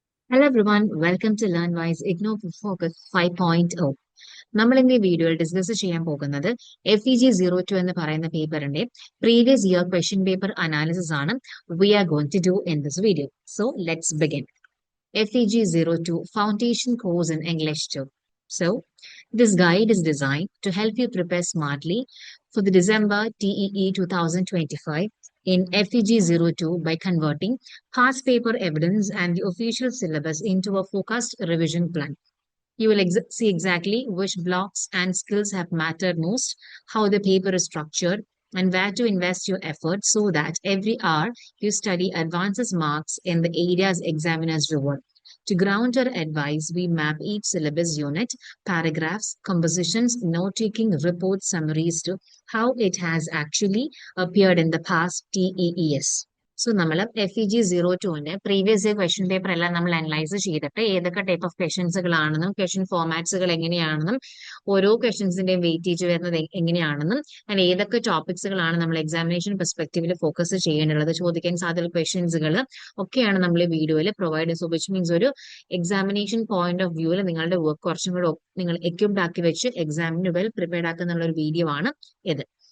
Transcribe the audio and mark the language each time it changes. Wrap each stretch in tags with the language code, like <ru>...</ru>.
<en>Hello everyone, welcome to LearnWise IGNO Focus 5.0.</en> <ml>നമ്മൾ ഇന്ന് ഈ വീഡിയോയിൽ ഡിസ്കസ് ചെയ്യാൻ പോകുന്നത് FEG02 എന്ന് പറയുന്ന പേപ്പറിന്റെ previous year question paper analysis ആണ്</ml> <en>we are going to do in this video. So let's begin. FEG02 Foundation Course in English 2. So this guide is designed to help you prepare smartly for the December TEE 2025 in FEG02 by converting past paper evidence and the official syllabus into a focused revision plan. You will see exactly which blocks and skills have mattered most, how the paper is structured, and where to invest your effort so that every hour you study advances marks in the areas examiners reward. To ground your advice, we map each syllabus unit, paragraphs, compositions, note-taking, report summaries to how it has actually appeared in the past TEES.</en> <ml>So നമ്മൾ FEG02ന്റെ previous year question paper എല്ലാം നമ്മൾ analyse ചെയ്തിട്ട് ഏതൊക്കെ type of ക്വസ്റ്റ്യൻസുകളാണെന്നും question ഫോമാറ്റ്സുകൾ എങ്ങനെയാണെന്നും ഓരോ ക്വസ്റ്റ്യൻസിന്റെയും weightage വരുന്നത് എങ്ങനെയാണെന്നും അങ്ങനെ ഏതൊക്കെ ടോപ്പിക്സുകളാണ് നമ്മൾ എക്സാമിനേഷൻ പെർസ്പെക്റ്റീവിൽ ഫോക്കസ് ചെയ്യേണ്ടത്, ചോദിക്കാൻ സാധ്യതയുള്ള ക്വസ്റ്റ്യൻസുകൾ ഒക്കെയാണ് നമ്മൾ ഈ വീഡിയോയിൽ പ്രൊവൈഡ് ചെയ്യുന്നത്. സോ വിച്ച് മീൻസ് ഒരു എക്സാമിനേഷൻ പോയിന്റ് ഓഫ് വ്യൂവിൽ നിങ്ങളുടെ വർക്ക് കുറച്ചും കൂടെ നിങ്ങൾ എക്യുപ്ഡ് ആക്കി വെച്ച് എക്സാമിന് വെൽ പ്രിപ്പയർഡ് ആക്കുന്ന ഒരു വീഡിയോ ആണ് ഇത്.</ml>